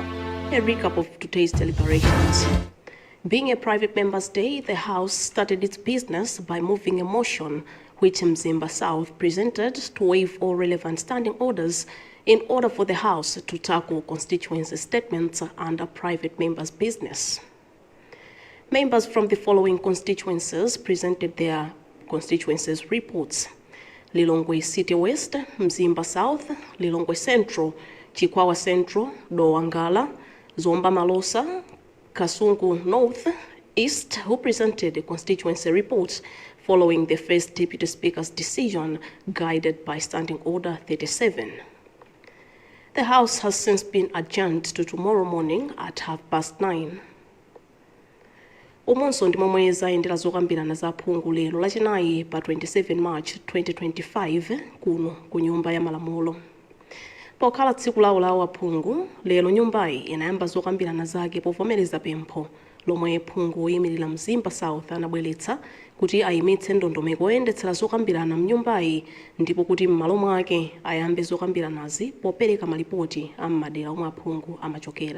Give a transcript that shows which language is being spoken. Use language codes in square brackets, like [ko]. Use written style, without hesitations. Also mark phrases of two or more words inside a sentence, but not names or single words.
[en] A recap of today's deliberations. Being a private member's day, the House started its business by moving a motion which Mzimba South presented to waive all relevant standing orders in order for the House to tackle constituency statements under private members' business. Members from the following constituencies presented their constituencies reports: Lilongwe City West, Mzimba South, Lilongwe Central, Chikwawa Central, Dowangala, Zomba Malosa, Kasungu North, East, who presented the constituency reports following the first Deputy Speaker's decision guided by Standing Order 37. The House has since been adjourned to tomorrow morning at 9:30. [ny] Umonso ndi momwe zayendera zokambirana za phungu lero lachinayi pa 27 March 2025 kuno ku Nyumba ya Malamulo. Pokhala tsiku lawo la aphungu, lero nyumbayi inayamba zokambirana zake povomereza pempho lomwe phungu woyimirira Mzimba South anabweretsa kuti ayimitse ndondomeko yoyendetsera zokambirana mnyumbayi ndipo kuti m'malo mwake ayambe zokambiranazi popereka malipoti a m'madera omwe aphungu amachokera.